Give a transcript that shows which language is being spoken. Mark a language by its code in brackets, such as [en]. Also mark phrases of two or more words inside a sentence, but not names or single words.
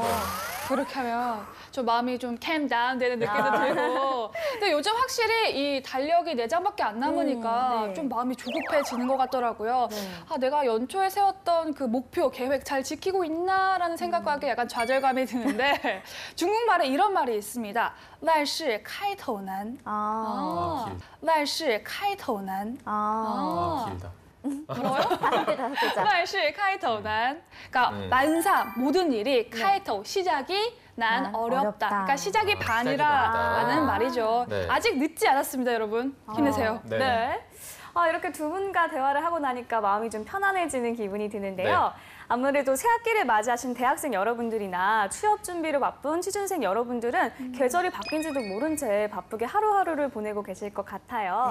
[ko] 그렇게 하면 좀 마음이 좀 [en] calm down [ko] 되는 느낌도 들고. 근데 요즘 확실히 이 달력이 4장밖에 안 남으니까 네. 좀 마음이 조급해지는 것 같더라고요. 아, 내가 연초에 세웠던 그 목표, 계획 잘 지키고 있나라는 생각과 함께 약간 좌절감이 드는데 중국말에 이런 말이 있습니다. [zh] 万事开头难. [ko] 아, [zh] 万事开头难. [ko] 길다. 뭐라고요? 5글자. [zh] 万事开头难. [ko] 그러니까 만사 모든 일이 开头 시작이 난 난 어렵다. 어렵다. 그러니까 시작이 시작이 반이라는 반이다. 말이죠. 네. 아직 늦지 않았습니다, 여러분. 힘내세요. 네. 네. 이렇게 두 분과 대화를 하고 나니까 마음이 좀 편안해지는 기분이 드는데요. 아무래도 새학기를 맞이하신 대학생 여러분들이나 취업 준비로 바쁜 취준생 여러분들은 계절이 바뀐지도 모른 채 바쁘게 하루하루를 보내고 계실 것 같아요.